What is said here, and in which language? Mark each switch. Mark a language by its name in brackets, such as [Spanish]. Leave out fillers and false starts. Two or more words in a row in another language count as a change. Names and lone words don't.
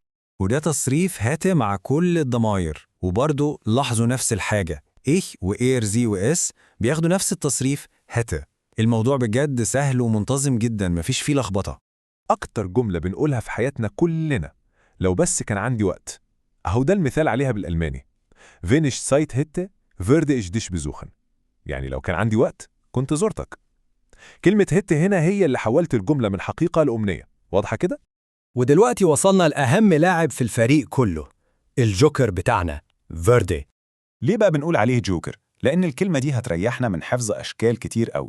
[Arabic] وده تصريف هاته مع كل الضماير. وبرضه لاحظوا نفس الحاجة، إيش وإير زي وإس بياخدوا نفس التصريف هاته. الموضوع بجد سهل ومنتظم جدا، مفيش فيه لخبطة. أكتر جملة بنقولها في حياتنا كلنا، لو بس كان عندي وقت. أهو ده المثال عليها بالألماني. [German] Wenn ich Zeit hätte, würde ich dich besuchen. [Arabic] يعني لو كان عندي وقت كنت زرتك. كلمة hätte هنا هي اللي حولت الجملة من حقيقة لأمنية. واضحة كده؟ ودلوقتي وصلنا لأهم لاعب في الفريق كله، الجوكر بتاعنا فيردي. ليه بقى بنقول عليه جوكر؟ لأن الكلمة دي هتريحنا من حفظ أشكال كتير قوي.